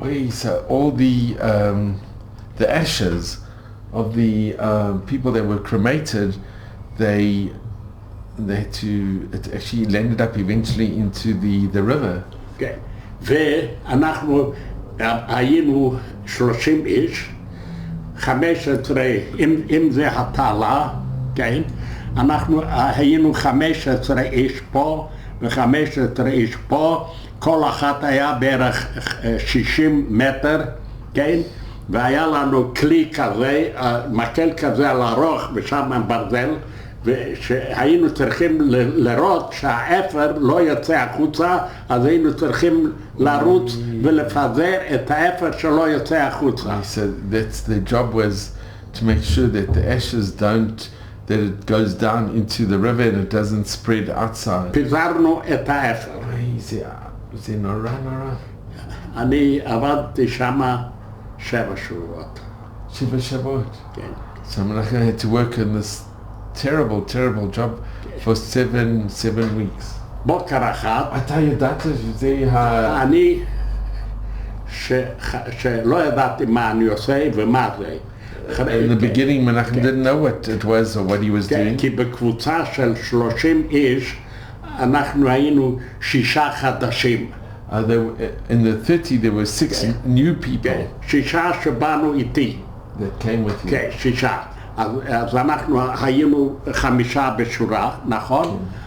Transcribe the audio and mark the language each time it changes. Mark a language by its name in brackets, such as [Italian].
[English] So all the ashes of the people that were cremated, they had to, it actually landed up eventually into the river. [Hebrew] כן. ואנחנו היינו 30 איש, 15, אם זה התעלה, כן? אנחנו היינו 15 איש פה ו-15 איש פה, כל אחת היה בערך 60 מטר, כן? והיה לנו כלי כזה, מקל כזה על הרוח ושם עם ברזל, ושהיינו צריכים לראות שהאפר לא יצא החוצה, אז היינו צריכים לרוץ ולפזר את האפר שלא יצא החוצה. [English] So the job was to make sure that the ashes that it goes down into the river and it doesn't spread outside. [Hebrew] פיזרנו את האפר. זה נורא. אני עבדתי שמה 7 שבועות. 7 שבועות? כן. [English] So Menachem had to work in this terrible job for 7 weeks. [Hebrew] בוקר אחד. אתה ידעת שזה אני שלא ידעתי מה אני עושה ומה זה. [English] In the beginning, Menachem didn't know what it was or what he was doing. [Hebrew] כי בקבוצה של 30 איש אנחנו היינו 6 חדשים. [English] In the 30, there were 6 new people [Hebrew] 6 שבאנו איתי. [English] that came with you. [Hebrew] כן, 6. אז אנחנו היינו 5 בשורה, נכון?